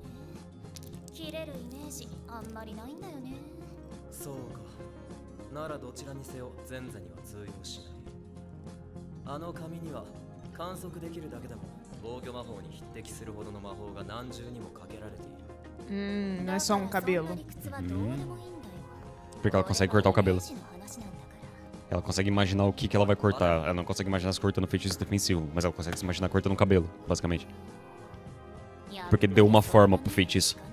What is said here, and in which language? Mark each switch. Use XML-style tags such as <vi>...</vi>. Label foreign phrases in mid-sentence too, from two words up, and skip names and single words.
<ja>切れるイメージあんまりないんだよね。そうか。ならどちらにせよ前世には通用しない。あの紙には観測できるだけでも防御魔法に匹敵するほどの魔法が何重にもかけられている。</ja> <pt>Não é só um cabelo. Porque ela consegue cortar o cabelo. Ela consegue imaginar o que ela vai cortar. Ela não consegue imaginar se cortando feitiço defensivo, mas ela consegue se imaginar cortando o cabelo, basicamente. Porque deu uma forma pro feitiço.</pt>